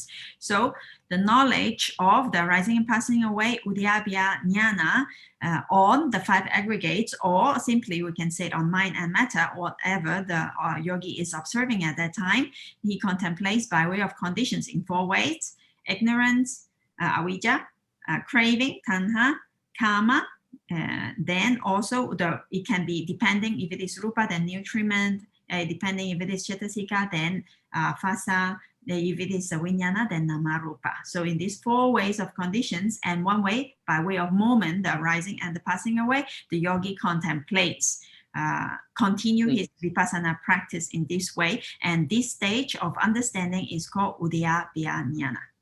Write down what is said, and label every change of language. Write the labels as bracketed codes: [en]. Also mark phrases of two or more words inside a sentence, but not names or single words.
[en] So the knowledge of the arising and passing away, Udhiabianyana, on the 5 aggregates, or simply we can say it on mind and matter, whatever the yogi is observing at that time, he contemplates by way of conditions in 4 ways: ignorance, avijja, craving, tanha, karma. Then also it can be, depending if it is rupa, then nutriment, depending if it is cetasika, then phassa, if it is vijnana, then namarupa. So in these 4 ways of conditions, and 1 way by way of moment, the arising and the passing away, the yogi contemplates, continue his vipassana practice in this way, and this stage of understanding is called Udhiabianyana.